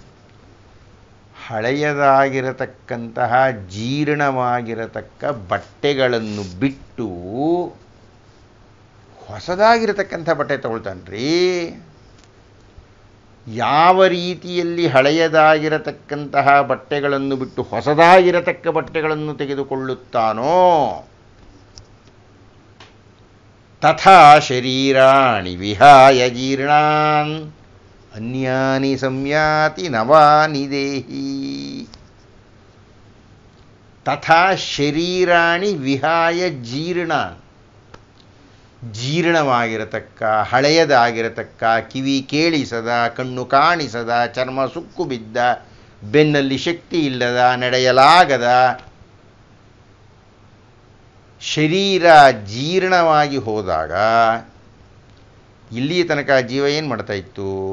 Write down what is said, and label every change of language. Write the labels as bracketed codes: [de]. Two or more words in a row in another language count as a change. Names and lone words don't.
[kn] ಹಳೆಯದಾಗಿರತಕ್ಕಂತಹ ಜೀರ್ಣವಾಗಿರತಕ್ಕ ಬಟ್ಟೆಗಳನ್ನು ಬಿಟ್ಟು ಹೊಸದಾಗಿರತಕ್ಕಂಥ ಬಟ್ಟೆ ತಗೊಳ್ತಾನ್ರಿ. ಯಾವ ರೀತಿಯಲ್ಲಿ ಹಳೆಯದಾಗಿರತಕ್ಕಂತಹ ಬಟ್ಟೆಗಳನ್ನು ಬಿಟ್ಟು ಹೊಸದಾಗಿರತಕ್ಕ ಬಟ್ಟೆಗಳನ್ನು ತೆಗೆದುಕೊಳ್ಳುತ್ತಾನೋ [sa] ತಥಾ ಶರೀರಾಣಿ ವಿಹಾಯ ಜೀರ್ಣಾನ್ ಅನ್ಯಾನಿ ಸಂಯಾತಿ ನವಾನಿ ದೇಹಿ. ತಥಾ ಶರೀರಾಣಿ ವಿಹಾಯ ಜೀರ್ಣಾನ್, [kn] ಜೀರ್ಣವಾಗಿರತಕ್ಕ, ಹಳೆಯದಾಗಿರತಕ್ಕ, ಕಿವಿ ಕೇಳಿಸದ, ಕಣ್ಣು ಕಾಣಿಸದ, ಚರ್ಮ ಸುಕ್ಕು ಬಿದ್ದ, ಬೆನ್ನಲ್ಲಿ ಶಕ್ತಿ ಇಲ್ಲದ, ನಡೆಯಲಾಗದ ಶರೀರ ಜೀರ್ಣವಾಗಿ ಹೋದಾಗ ಇಲ್ಲಿಯ ತನಕ ಜೀವ ಏನು ಮಾಡ್ತಾ ಇತ್ತು?